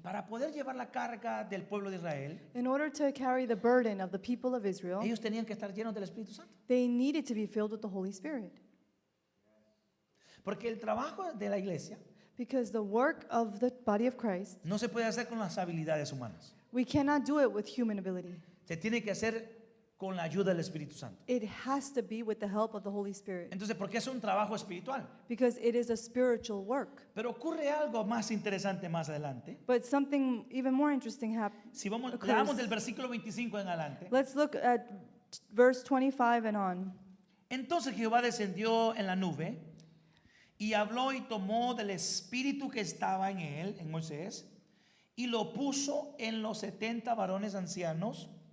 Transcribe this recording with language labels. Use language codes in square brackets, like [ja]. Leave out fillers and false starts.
[es] Para poder llevar la carga del pueblo de Israel, [en] In order to carry the burden of the people of Israel, [es] ellos tenían que estar llenos del Espíritu Santo. [en] they needed to be filled with the Holy Spirit. [es] Porque el trabajo de la iglesia [en] Because the work of the body of Christ, [es] no se puede hacer con las habilidades humanas. [en] we cannot do it with human ability. [es] Se tiene que hacer con la ayuda del Espíritu Santo. [en] It has to be with the help of the Holy Spirit. [es] Entonces, porque es un trabajo espiritual. [en] Because it is a spiritual work. [es] Pero ocurre algo más interesante más adelante. [en] But something even more interesting [es] Si vamos, [en] occurs. [es] leamos del versículo 25 en adelante. [en] Let's look at verse 25 and on. [es] Entonces Jehová descendió en la nube y habló y tomó del espíritu que estaba en él, en Moisés, y lo puso en los 70 varones ancianos.